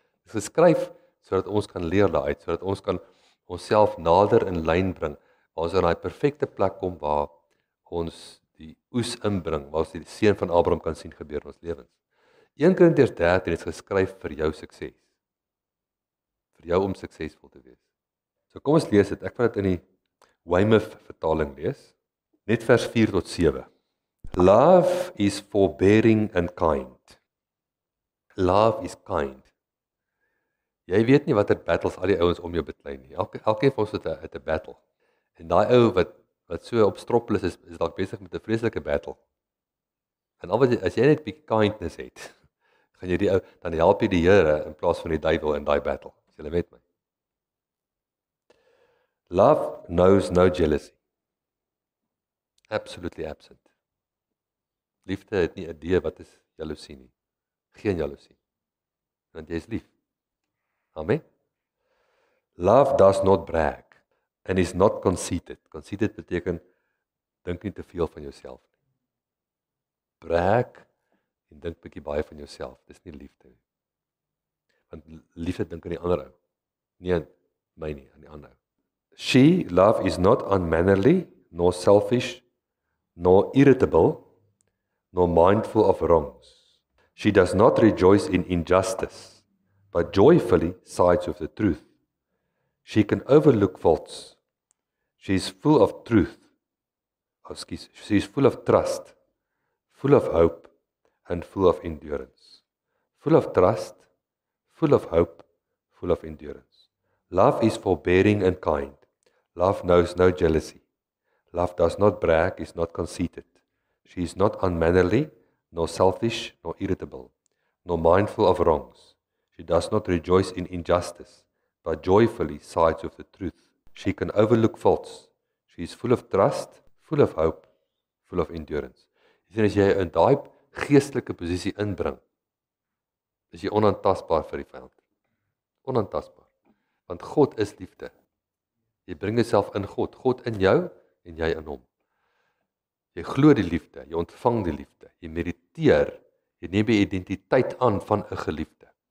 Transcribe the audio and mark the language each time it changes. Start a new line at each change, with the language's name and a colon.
Afrikaans: Dit is geskryf sodat ons kan leer daaruit, sodat ons kan onsself nader in lyn bring, waar ons in daai perfekte plek kom waar ons die oes inbring, waar ons die seën van Abraham kan sien gebeur in ons lewens. 1 Korintiërs 13 is geskryf vir jou sukses. Vir jou om suksesvol te wees. So kom ons lees dit. Ek gaan dit in die Weymouth vertaling lees. Net vers 4 tot 7.
English: Love is forbearing and kind. Love is kind.
Afrikaans: Jy weet nie watter battles al die ouens om jou beklei nie. Elkeen van ons het 'n battle. En daai ou wat so op stroppel is dalk besig met 'n vreeslike battle. En as jy net bietjie kindness het, gaan jy die ou, dan help jy die Here in plaas van die duiwel in daai battle. Is julle met my?
English: Love knows no jealousy. Absolutely absent.
Afrikaans: Liefde het nie 'n idee wat is jaloesie nie. Geen jaloesie. Want jy is lief. Amen.
English: Love does not brag and is not conceited.
Afrikaans: Conceited beteken dink nie te veel van jouself nie. Brag en dink bietjie baie van jouself. Dis nie liefde nie. Want liefde dink aan die ander ou. Nie aan my nie, aan die ander ou.
English: She, love, is not unmannerly, nor selfish, nor irritable, nor mindful of wrongs. She does not rejoice in injustice, but joyfully sides with the truth. She can overlook faults. She is full of truth. She is full of trust, full of hope, and full of endurance. Full of trust, full of hope, full of endurance. Love is forbearing and kind. Love knows no jealousy. Love does not brag, is not conceited. She is not unmannerly, nor selfish, nor irritable, nor mindful of wrongs. She does not rejoice in injustice, but joyfully sides with the truth. She can overlook faults. She is full of trust, full of hope, full of endurance.
Afrikaans: As jy in daai geestelike posisie inbring, is jy onaantastbaar vir die vyand. Onaantastbaar. Want God is liefde. Jy bring jouself in God, God in jou en jy in hom. Jy glo die liefde, jy ontvang die liefde, jy mediteer, jy neem die identiteit aan van 'n geliefde.